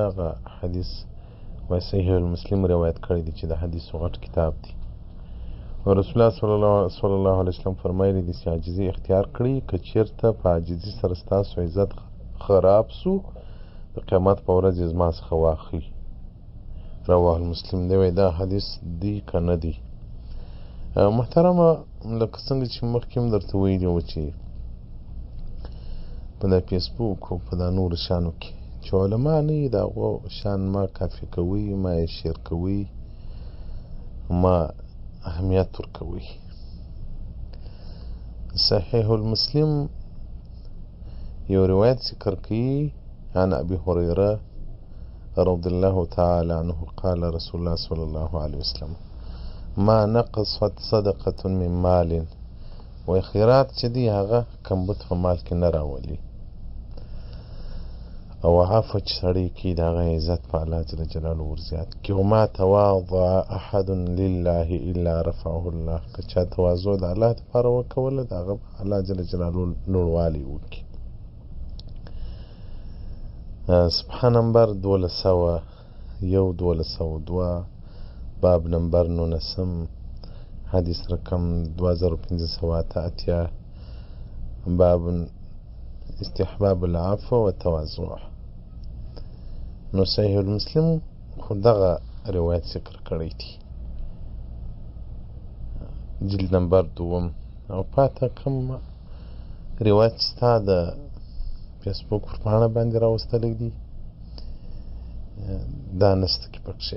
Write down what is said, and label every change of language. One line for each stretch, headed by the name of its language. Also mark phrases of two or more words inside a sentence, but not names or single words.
Pashto: هغه حدیث وایي صحیح المسلم روایت کړی دی چې د حدیثو غټ کتاب دی. او رسول الله صلی الله علیه وسلم فرمایلی دي چې عاجزي اختیار کړئ، که چېرته په عاجزي سره ستاسو عزت خراب سو د قیامت په ورځ یې زما څخه واخلئ.
Arabic: رواه المسلم
Pashto: دی. وایي دا حدیث دی که نه دی؟ محترمه، لکه څنګه چې مخکې هم درته ویلي وو چې په دا فیسبوک او په دا نورو شیانو کې چې علما نه وي، د هغو شیان ما کافي کوئ، ما یې شیر کوئ، ما اهمیت ورکوئ. صحیح المسلم یو روایت ذکر کوي
Arabic: عن ابي هريره رضي الله تعالى عنه قال رسول الله صلى الله عليه وسلم ما نقصت صدقة من مال،
Pashto: وی خیرات چې دی هغه کمبود په مال کې نه راولي، او عفو چې سړی کوي د هغه عزت په الله جل جلاله ورزیات کړي.
Arabic: وما تواضع احد لله الا رفعه الله،
Pashto: که چا تواضع د الله دپاره وکوله د هغه الله جل جلاله لوړوالی وکړي. صفحه نمبر 1202 باب نمبر 19
Arabic: حدیث رقم
Pashto: 2588
Arabic: باب استحباب العفو والتواضع.
Pashto: نو صحیح المسلم خو دغه روایت ذکر کړی دی، جلد نمبر 2. او پاته کوم روایت چې ستا د فیسبوک پر پاڼه باندې راوستلی دی دا نسته کې پکښې.